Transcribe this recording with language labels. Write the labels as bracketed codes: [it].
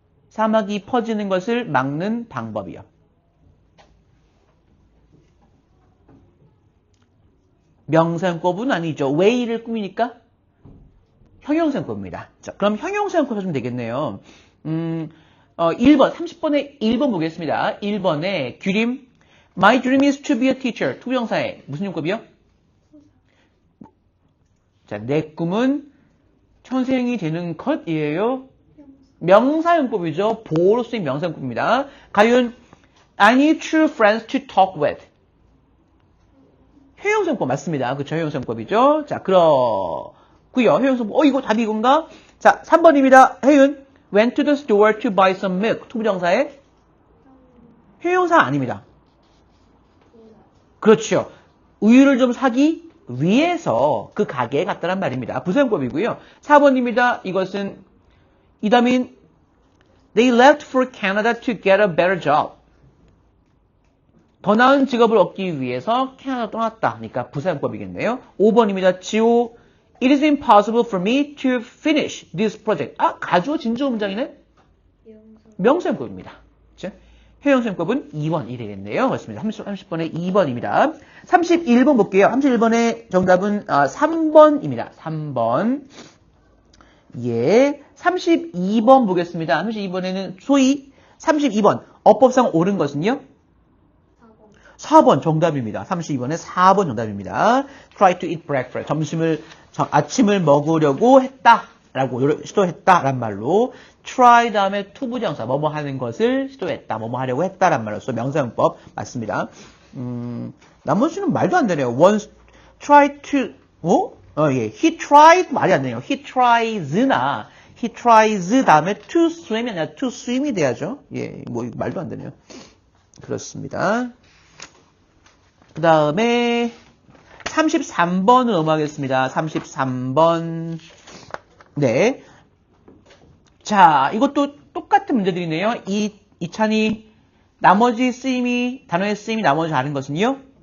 [ko] 사막이 퍼지는 것을 막는 방법이요. 명사용법은 아니죠. way를 꾸미니까 형용사용법입니다. 자, 그럼 형용사용법 하시면 되겠네요. 1번, 30번에 1번 보겠습니다. 1번에 규림 [en] My dream is to be a teacher. [ko] 투부정사에 무슨 용법이요? 자, 내 꿈은 선생이 되는 것이에요. 명사용법이죠. 보호로 쓰인 명사용법입니다. [en] 가윤 I need true friends to talk with. [ko] 형용사용법 맞습니다. 그쵸? 형용사용법이죠. 자, 그렇고요. 형용사용법. 이거 답이 이건가? 자, 3번입니다. [en] 혜윤 went to the store to buy some milk. [ko] 투부정사에 형용사 아닙니다. 그렇죠. 우유를 좀 사기 위해서 그 가게에 갔다란 말입니다. 부사용법이고요. 4번입니다. 이것은 이다민 [en] They left for Canada to get a better job. [ko] 더 나은 직업을 얻기 위해서 캐나다 떠났다. 그러니까 부사용법이겠네요. 5번입니다. 지호 [en] It is impossible for me to finish this project. [ko] 가주어 진주어 문장이네? 명사용법입니다. 그렇죠? 형용사용법은 2번이 되겠네요. 그렇습니다. 30번에 2번입니다. 31번 볼게요. 31번의 정답은 3번입니다. 3번. 예. 32번 보겠습니다. 32번에는 소위 32번. 어법상 옳은 것은요? 4번 정답입니다. 32번에 4번 정답입니다. [en] Try to eat breakfast. [ko] 아침을 먹으려고 했다라고 시도했다란 말로 try 다음에 투부정사 뭐뭐 하는 것을 시도했다. 뭐뭐 하려고 했다란 말로서 명사용법 맞습니다. 나머지는 말도 안 되네요. once try to 예. [en] he tried [ko] 말이 안 되네요. [en] he tries [ko] 다음에 to swim이 아니라 to swim이 돼야죠. 예. 말도 안 되네요. 그렇습니다. 그 다음에 33번을 넘어가겠습니다. 33번. 네. 자, 이것도 똑같은 문제들이네요. 이찬이 나머지 단어의 쓰임이 나머지 다른 것은요?